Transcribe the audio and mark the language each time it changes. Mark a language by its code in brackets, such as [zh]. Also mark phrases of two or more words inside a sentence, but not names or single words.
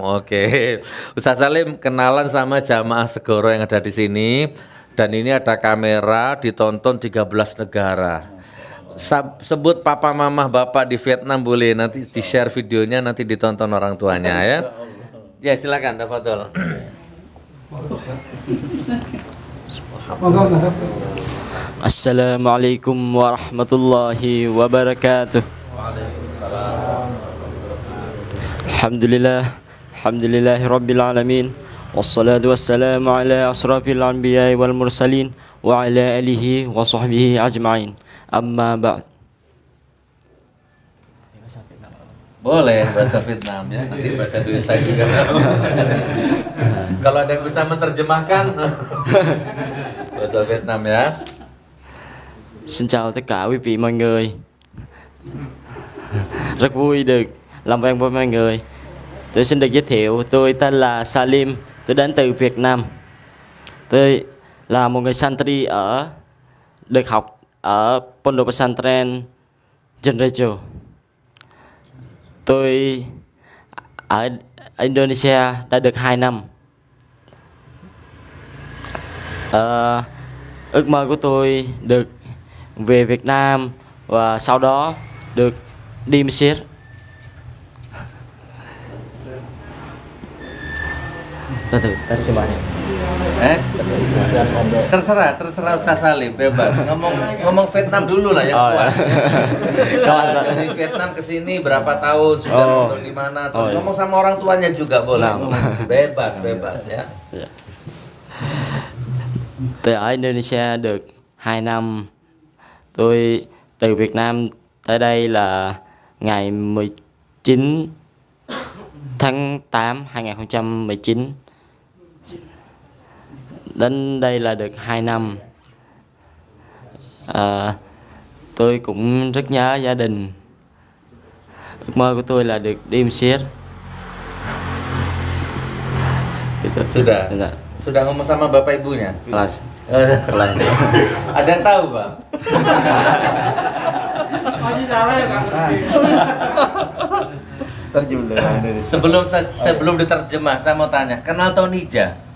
[id] Oke, Ustadz Salim kenalan sama jamaah segoro yang ada di sini. Dan ini ada kamera, ditonton 13 negara. Sebut papa, mama, bapak di Vietnam boleh, nanti di-share videonya, nanti ditonton orang tuanya ya. Ya silakan, tafadhol. [ar] السلام عليكم ورحمة الله وبركاته. الحمد لله رب العالمين. والصلاة والسلام على أشرف الأنبياء والمرسلين وعلى آله وصحبه أجمعين. أما بعد. [id] Boleh bahasa Vietnam ya, nanti bahasa Indonesia juga. Kalau ada yang bisa menerjemahkan bahasa Vietnam ya. [vi] Xin chào tất cả quý vị mọi người. Rất vui được làm quen với mọi người. Tôi xin được giới thiệu, tôi tên là Salim, tôi đến từ Việt Nam. Tôi là một người santri được học ở Pondok Pesantren Jenrejo. Tôi ở Indonesia đã được 2 năm. Ước mơ của tôi được về Việt Nam và sau đó được đi Mesir. [id] Terserah Ustaz Salim, bebas. Ngomong Vietnam dulu lah yang kuat. Kalau dari Vietnam ke sini berapa tahun, sudah nonton di mana, terus ngomong sama orang tuanya juga boleh. Bebas ya. [vi] Tôi ở Indonesia được 2 năm. Tôi từ Việt Nam tới đây là ngày 19 tháng 8 2019. Đến đây là được 2 năm. Tôi cũng rất nhớ gia đình. Ước mơ của tôi là được đi Mesir. [id] Sudah. Sudah ngomong sama bapak ibunya? Kelas. Kelas. Ada yang tahu, Bang? Sebelum diterjemah, saya mau tanya, kenal Tonija?